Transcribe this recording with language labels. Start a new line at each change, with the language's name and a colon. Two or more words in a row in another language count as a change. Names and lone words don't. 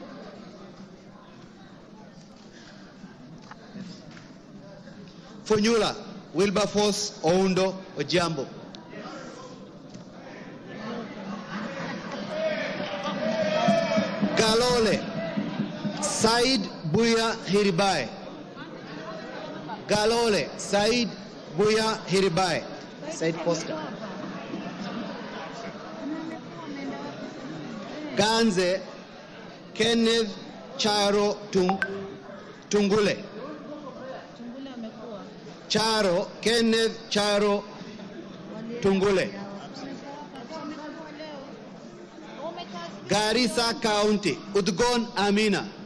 English: Funyula Wilberforce Oundo Ojiambo. Galole Said Buya Hiribai. Galole Said Buya Hiribai. Said Poster. Ganze Kenneth Charo Tungule. Charo Kenneth Charo Tungule. Garissa County Udgon Amina.